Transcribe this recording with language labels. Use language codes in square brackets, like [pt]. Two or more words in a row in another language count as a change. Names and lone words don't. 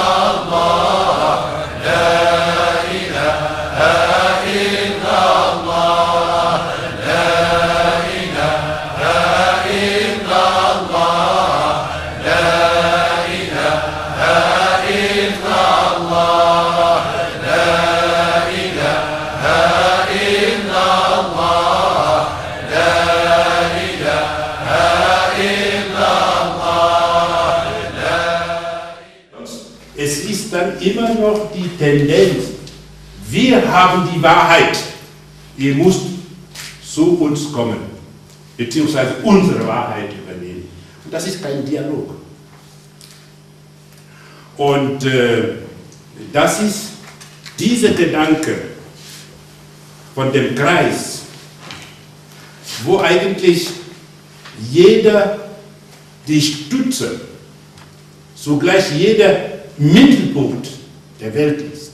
[ar] الله لا إله إلا الله لا إله إلا الله لا إله إلا الله لا إله إلا الله لا إله إلا الله. [de] Es ist dann immer noch die Tendenz, wir haben die Wahrheit, ihr müsst zu uns kommen, beziehungsweise unsere Wahrheit übernehmen. Und das ist kein Dialog. Und das ist dieser Gedanke von dem Kreis, wo eigentlich jeder die Stütze, zugleich jeder Mittelpunkt der Welt ist.